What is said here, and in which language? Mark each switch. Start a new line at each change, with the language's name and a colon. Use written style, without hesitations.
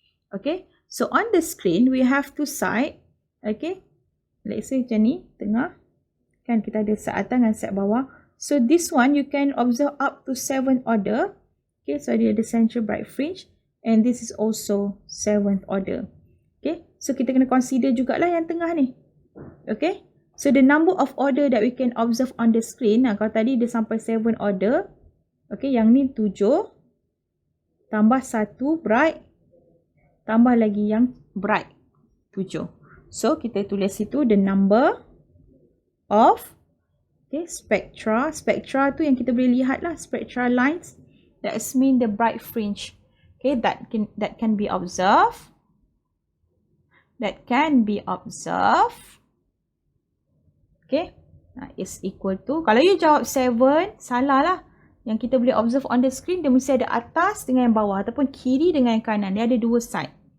English: Okay, so on the screen we have two side. Okay, let's say
Malay: macam ni, tengah. Kan kita ada side atas dan side bawah.
English: So this one you can observe up to 7 order. Okay, so
Malay: dia ada
English: central bright fringe and this is also 7th order. Okay, so
Malay: kita kena
English: consider
Malay: jugalah yang tengah ni.
English: Okay, so the number of order that we can observe on the screen,
Malay: kalau tadi dia sampai
English: 7 order.
Malay: Okay, yang ni 7 tambah 1 bright tambah lagi yang bright 7.
English: So
Malay: kita tulis itu
English: the number of spectra.
Malay: Spectra tu yang kita boleh lihat lah,
English: spectral lines. That mean the bright fringe. Okay, that can be observed. That can be observed. Okay, is equal to.
Malay: Kalau you jawab 7, salah lah. Yang kita boleh observe
English: on the screen,
Malay: dia mesti ada atas dengan yang bawah ataupun kiri dengan yang kanan. Dia ada dua side.